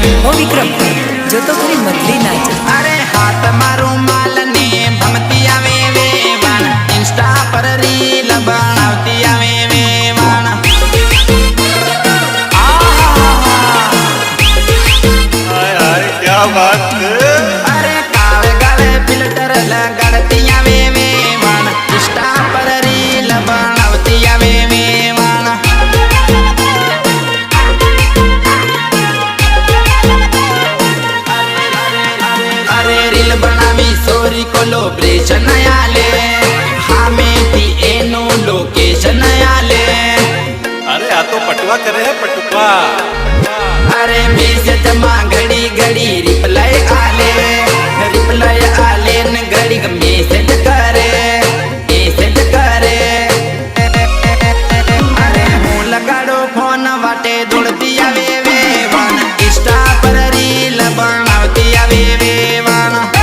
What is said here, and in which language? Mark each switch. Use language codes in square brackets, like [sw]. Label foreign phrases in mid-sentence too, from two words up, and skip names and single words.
[gu] ઓ વિક્રમ, જો તો ખરી મતલી નાચ. અરે હાથ મારું માલ ને ભમતી આવે વેવાણ, ઇન્સ્ટા પર રીલ બનાવતી આવે વેવાણ. [hi] क्या बात है. [gu] અરે કાવે ગાવે ફિલ્ટર લગાડતી આવે વેવાણ, ઇન્સ્ટા પર રીલ બનાવતી આવે વેવાણ. અરે રીલ બનાવી સોરી કોલોબ્રેશન આલે, હામેથી એનું લોકેશન આલે. અરે આ તો પટવા કરે હૈ પટવા. અરે મેસેજ મેં ઘડી ઘડી રિપ્લાય આલે ન ઘડી મેસેજ કરે અરે હું લગાડો ફોન વાટે દોડતી આવે વેવાણ, ઇન્સ્ટા પર રીલ બનાવતી આવે વેવાણ.